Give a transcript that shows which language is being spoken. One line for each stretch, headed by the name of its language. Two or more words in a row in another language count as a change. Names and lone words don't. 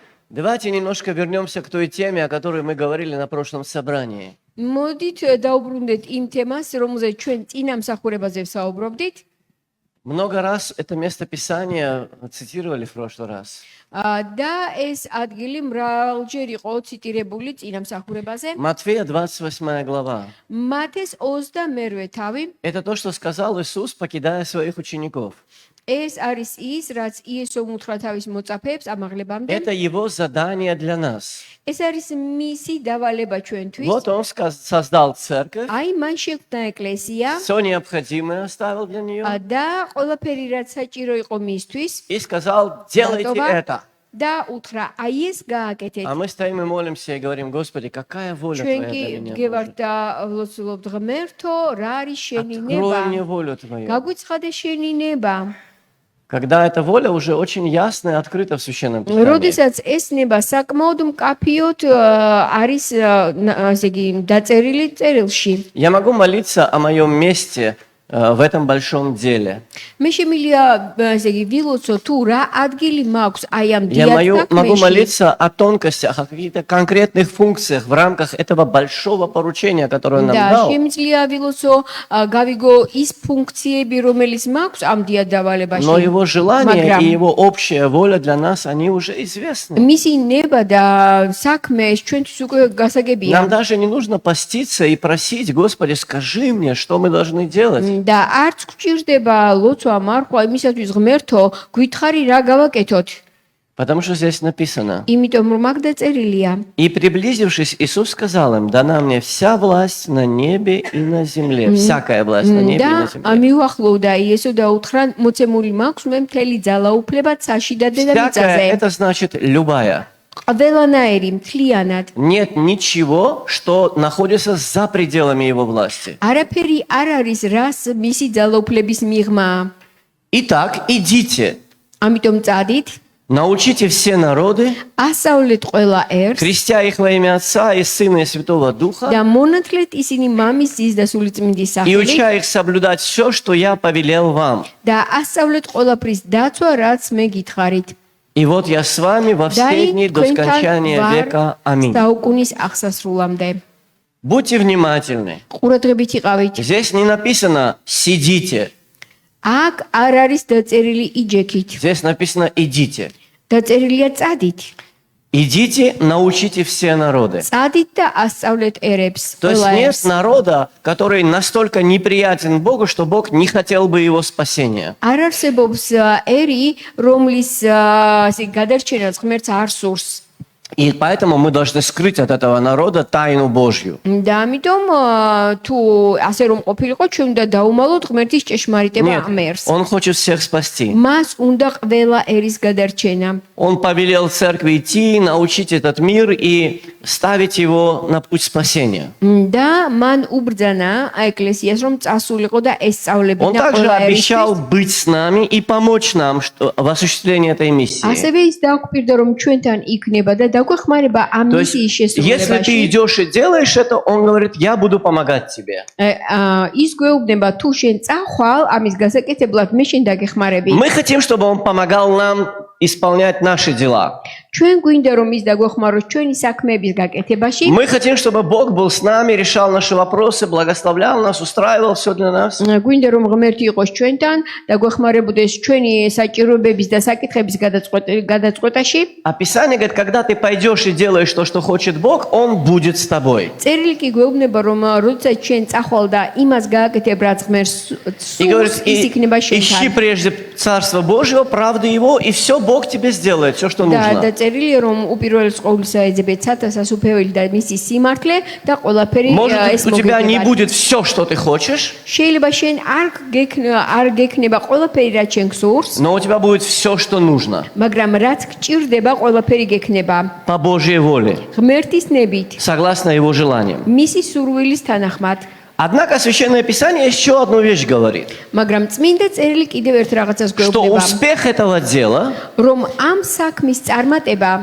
Russian: Давайте немножко вернемся к той теме, о которой мы говорили на прошлом собрании.
Georgian: მოდით დაუბრუნდეთ იმ თემას, რომელზეც ჩვენ წინა მსახურებაზე ვსაუბრობდით.
Russian: Много раз это место Писания цитировали в прошлый раз.
Georgian: და ეს ადგილი მრავალჯერ იყო ციტირებული წინა მსახურებაზე.
Russian: Матфея 28 глава.
Georgian: მათეს 28 თავი.
Russian: Это то, что сказал Иисус, покидая своих учеников.
Georgian: ეს არის ის, რაც იესომ უთხრა თავის მოწაფეებს ამაღლებამდე.
Russian: Это его задание для нас.
Georgian: ეს არის მისი დავალება ჩვენთვის.
Russian: Вот он создал церковь,
Georgian: აი მან შექმნა ეკლესია
Russian: все необходимое оставил для нее
Georgian: და ყველაფერი რაც საჭირო იყო მისთვის
Russian: и сказал, делайте это.
Georgian: და უთხრა აი ეს გააკეთეთ.
Russian: А мы стоим и молимся и говорим, Господи, какая воля
Georgian: ჩვენ
Russian: Твоя
Georgian: კი
Russian: для меня?
Georgian: გევართ
Russian: Боже?
Georgian: და ვლოცულობთ ღმერთო, რა არის შენი
Russian: Открой
Georgian: ნება?
Russian: мне волю Твою.
Georgian: გაგვიცხადე შენი ნება.
Russian: Когда эта воля уже очень ясно и открыта в Священном Писании.
Georgian: როდესაც ეს ნება საკმაოდ მკაფიოდ არის ასე იგი დაწერილი წერილში.
Russian: Я могу молиться о моем месте в этом большом деле.
Georgian: მე შემიძლია ასე იგი ვილოცო თუ რა ადგილი მაქვს აი ამ
Russian: Я
Georgian: დიად
Russian: могу
Georgian: საქმეში.
Russian: молиться о тонкостях, о каких-то конкретных функциях в рамках этого большого поручения, которое он нам
Georgian: და
Russian: дал.
Georgian: შემიძლია ვილოცო გავიგო ის ფუნქციები რომელიც მაქვს ამ დიად დავალებაში.
Russian: Но его желание
Georgian: მაგრამ
Russian: и его общая воля для нас, они уже известны.
Georgian: მისი ნება და საქმე ეს ჩვენთვის უკვე გასაგებია.
Russian: Нам даже не нужно поститься и просить, Господи, скажи мне, что мы должны делать.
Georgian: და არც გვჭირდება ლოცვა მარხვა იმისათვის ღმერთო გითხარი რა გავაკეთოთ.
Russian: Потому что здесь написано.
Georgian: იმიტომ რომ აქ დაწერილია.
Russian: И приблизившись, Иисус сказал им, дана мне вся власть на небе и на земле. Всякая власть на небе и на
Georgian: და
Russian: земле.
Georgian: მიუახლოვდა იესო და უთხრა მოცემული მაქვს მე მთელი ძალაუფლება ცაში და
Russian: Всякая,
Georgian: დედამიწაზე.
Russian: это значит любая.
Georgian: ყველანაირი მთლიანად.
Russian: Нет ничего, что находится за пределами его власти.
Georgian: არაფერი არ არის რას მისი ძალაუფლების მიღმა.
Russian: Итак, идите,
Georgian: ამიტომ წადით,
Russian: научите все народы,
Georgian: ასავლეთ ყველა ერს
Russian: крестя их во имя Отца и Сына и Святого Духа,
Georgian: და მონათლეთ ისინი მამის, ძის და სული წმინდის
Russian: и
Georgian: სახელით
Russian: уча их соблюдать все, что я повелел вам.
Georgian: და ასავლეთ ყველაფრის დაცვა, რაც მე გითხარით.
Russian: И вот я с вами во все дни до скончания века. Аминь.
Georgian: საუკუნის აღსასრულამდე.
Russian: Будьте внимательны.
Georgian: ყურადღებით იყავით.
Russian: Здесь не написано «сидите»,
Georgian: აქ არ არის დაწერილი იჯექით.
Russian: здесь написано «идите».
Georgian: დაწერილია წადით.
Russian: Идите, научите все народы.
Georgian: წადით და ასწავლეთ ერებს.
Russian: То есть
Georgian: ყველა
Russian: нет
Georgian: ერს.
Russian: народа, который настолько неприятен Богу, что Бог не хотел бы его спасения.
Georgian: არ არსებობს ერი, რომლის ასე გადარჩენას ღმერთს არ სურს.
Russian: И поэтому мы должны скрыть от этого народа тайну Божью.
Georgian: და ამიტომ თუ ასე რომ ყოფილიყო, ჩვენ უნდა დაუმალოთ ღმერთის ჭეშმარიტება
Russian: Нет,
Georgian: ამ ერს.
Russian: Он хочет всех спасти.
Georgian: მას უნდა ყველა ერის გადარჩენა.
Russian: Он повелел церкви идти, научить этот мир и ставить его на путь спасения.
Georgian: და მან უბრძანა ეკლესიას რომ წასულიყო და
Russian: Он
Georgian: ესწავლებინა
Russian: также
Georgian: ყველა
Russian: обещал
Georgian: ერისთვის.
Russian: быть с нами и помочь нам в осуществлении этой миссии.
Georgian: ასევე ის დაგვირდა რომ ჩვენთან იქნება და დაგვეხმარება ამ
Russian: То есть,
Georgian: მისიის
Russian: если ты
Georgian: შესრულებაში.
Russian: идешь и делаешь это, он говорит, я буду помогать тебе.
Georgian: ის გვეუბნება თუ შენ წახვალ ამის გასაკეთებლად მე შენ დაგეხმარები.
Russian: Мы хотим, чтобы он помогал нам исполнять наши дела.
Georgian: ჩვენ გვინდა რომ ის დაგვეხმაროს ჩვენი საქმეების გაკეთებაში.
Russian: Мы хотим, чтобы Бог был с нами, решал наши вопросы, благословлял нас, устраивал все для нас.
Georgian: გვინდა რომ ღმერთი იყოს ჩვენთან და გვეხმარებოდეს ჩვენი საჭიროებების და საკითხების გადაწყვეტაში.
Russian: А Писание говорит, когда ты пойдешь и делаешь то, что хочет Бог, Он будет с тобой.
Georgian: წერილი კი გვეუბნება რომ როდესაც ჩვენ წახვალ და იმას გააკეთებ რაც ღმერთს
Russian: И говорит,
Georgian: სურს ის იქნება
Russian: ищи
Georgian: შენთან.
Russian: прежде Царство Божьего, правду Его, и все Бог тебе сделает, все, что
Georgian: და
Russian: нужно.
Georgian: წერილია რომ უპირველეს ყოვლისა ეძებეთ სათასასუფეველი და მისი სიმართლე და ყველაფერი
Russian: Может
Georgian: ეს
Russian: быть, у тебя не
Georgian: მოგეკება.
Russian: будет все, что ты хочешь,
Georgian: შეიძლება შენ არ გექნება ყველაფერი რაც შენ გსურს,
Russian: но у тебя будет все, что нужно.
Georgian: მაგრამ რაც გჭირდება ყველაფერი გექნება
Russian: По Божьей воле,
Georgian: ღმერთის ნებით,
Russian: согласно Его желаниям.
Georgian: მისი სურვილის თანახმად.
Russian: Однако Священное Писание еще одну вещь говорит,
Georgian: მაგრამ წმინდა წერილი კიდევ ერთ რაღაცას
Russian: что
Georgian: გვეუბნება,
Russian: успех этого дела,
Georgian: რომ ამ საქმის წარმატება